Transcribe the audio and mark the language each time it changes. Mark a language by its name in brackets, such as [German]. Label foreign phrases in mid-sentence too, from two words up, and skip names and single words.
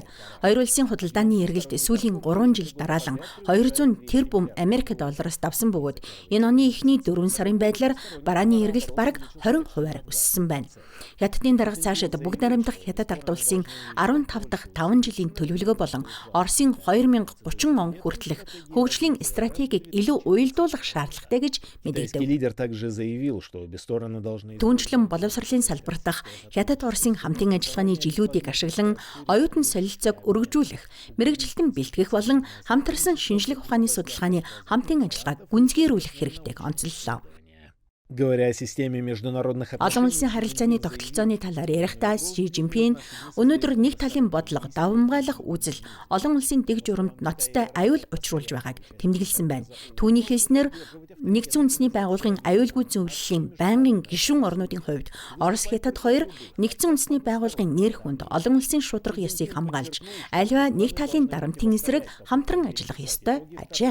[Mongolian] Хоёр улсын худалдааны эргэлт сүүлийн 3 жил дараалан 200 тэрбум Америк доллараас давсан бөгөөд энэ оны эхний 4 сарын байдлаар барааны эргэлт бараг 20% өссөн байна. Хятадын дарга цаашид бүгд найрамдах Хятад ард улсын 15 дахь 5 жилийн төлөвлөгөө болон Оросын 2030 он хүртэлх хөгжлийн стратегийг илүү уялдуулах шаардлагатай гэж [Russian] Китайский [Mongolian] мэдэгдэв. [Russian] лидер также заявил, что обе стороны должны [Mongolian] Түүнчлэн боловсролын салбарт дах Хятад-Оросын хамтын ажиллагааны жилүүдийг ашиглан оюутан солилцоог өргөжүүлэх, мэрэгжилтэн бэлтгэх болон хамтарсан шинжлэх ухааны судалгааны хамтын ажиллагааг гүнзгийрүүлэх хэрэгтэйг онцоллоо. [Russian] Говоря о системе международных [Mongolian] Олон улсын харилцааны тогтолцооны талаар ярихдаа Си Жинпин өнөөдөр нэг талын бодлого давамгайлах үзэл олон улсын дэг журамд ноцтой аюул учруулж байгааг тэмдэглэсэн байна. Түүний хэлснээр нэгдсэн үндэсний байгууллагын аюулгүй зөвлөлийн байнгын гишүүн орнуудын хувьд Орос Хятад хоёр нэгдсэн үндэсний байгууллагын нэр хүнд олон улсын шударга ёсыг хамгаалж, аливаа нэг талын дарамтын эсрэг хамтран ажиллах ёстой ажээ.